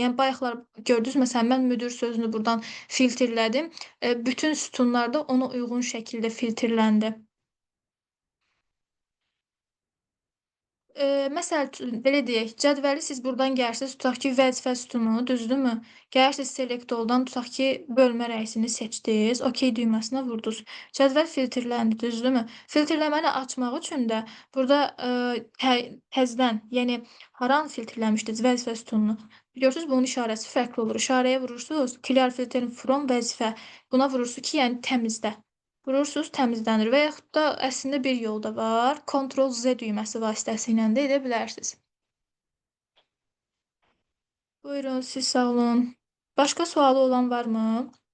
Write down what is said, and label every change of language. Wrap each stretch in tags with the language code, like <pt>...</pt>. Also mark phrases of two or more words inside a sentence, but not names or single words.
<az>Yəni bayaqlar gördünüz, məsələn, mən müdir sözünü burdan filtrlədim. Bütün sütunlar da ona uyğun şəkildə filtrləndi. Məsəl üçün, belə deyək, cədvəli siz burdan gəlirsiniz, tutaq ki, vəzifə sütunu, düzdürmü? Gəlirsiniz</az> <en>select all-</en> <az>dan, tutaq ki, bölmə rəisini seçdiniz, OK düyməsinə vurdunuz. Cədvəl filtrləndi, düzdürmü? Filtrləməni açmaq üçün də burada, təzədən, yəni haranı filtrləmişdiniz vəzifə sütununu? Görürsüz, bunun işarəsi fərqli olur. İşarəyə vurursunuz,</az> <en>clear filtering from vəzifə.</en> <az>Buna vurursunuz ki, yəni təmizlə. Vurursunuz, təmizlənir və yaxud da əslində bir yol da var. Ctrl Z düyməsi vasitəsilə də edə bilərsiniz. Buyurun, siz sağ olun. Başqa sualı olan varmı?</az>